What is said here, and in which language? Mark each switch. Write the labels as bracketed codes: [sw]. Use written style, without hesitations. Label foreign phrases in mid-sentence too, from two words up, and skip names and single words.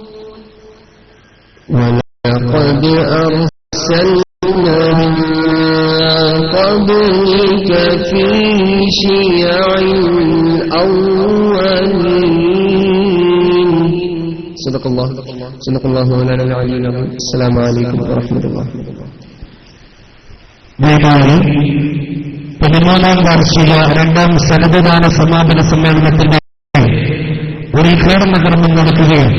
[ar] ولقد أرسلنا في شيع الأولين. صدق الله مولانا العلي العظيم. السلام عليكم ورحمة الله. [ml] പതിമൂന്നാം വാർഷിക രണ്ടാം സന്നദ്ധദാന സമാപന സമ്മേളനത്തിന്റെ ഒരു ഉദ്ഘാടന കർമ്മം നടക്കുകയും